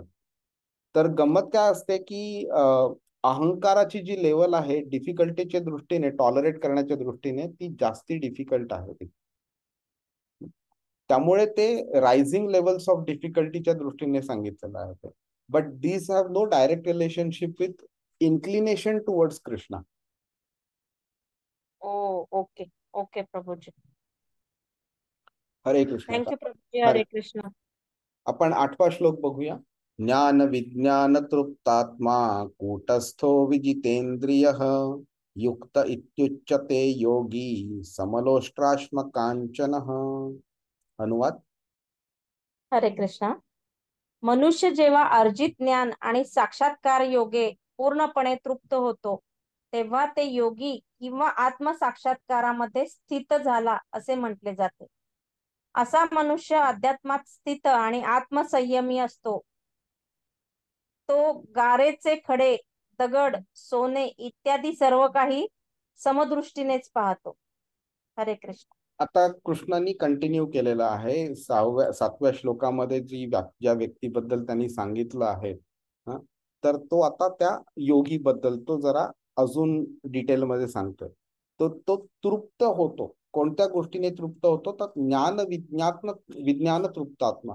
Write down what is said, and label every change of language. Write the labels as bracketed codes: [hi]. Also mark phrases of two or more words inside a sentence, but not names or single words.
[mr] तर गंमत काय असते की अहंकाराची जी लेवल आहे डिफिकल्टीच्या दृष्टीने, टॉलरेट करण्याच्या दृष्टीने ती जास्ती डिफिकल्ट आहे ती. त्यामुळे ते [en] rising levels of [mr] डिफिकल्टीच्या दृष्टीने सांगितलेलं आहे ते. [en] But these have no direct relationship with inclination towards Krishna. Oh, okay okay Prabhuji. [mr] हरे कृष्ण. आता थँक्यू प्रभूजी. हरे, हरे कृष्ण. आपण 8वा श्लोक बघूया. [sa] ज्ञान विज्ञान तृप्तात्मा कूटस्थो विजितेंद्रिय युक्त इत्युच्यते योगी समलोष्ट्राश्म कांचन. [mr] अनुवाद. हरे कृष्णा. मनुष्य जेव्हा अर्जित ज्ञान आणि साक्षात्कार योगे पूर्णपणे तृप्त होतो, तेव्हा ते योगी किंवा आत्मसाक्षात्कारामध्ये स्थित झाला असे म्हटले जाते. असा मनुष्य अध्यात्मात स्थित आणि आत्मसंयमी असतो. तो गारेचे खडे, दगड, सोने इत्यादी सर्व काही समदृष्टीनेच पाहतो. हरे कृष्ण. आता कृष्णांनी कंटिन्यू केलेलं आहे 7व्या श्लोकामध्ये ज्या व्यक्तीबद्दल त्यांनी सांगितलं आहे. तर तो आता त्या योगी बद्दल तो जरा अजून डिटेलमध्ये सांगतोय. तो तो तृप्त होतो. कोणत्या गोष्टीने तृप्त होतो तर [sa] विज्ञान तृप्तात्मा.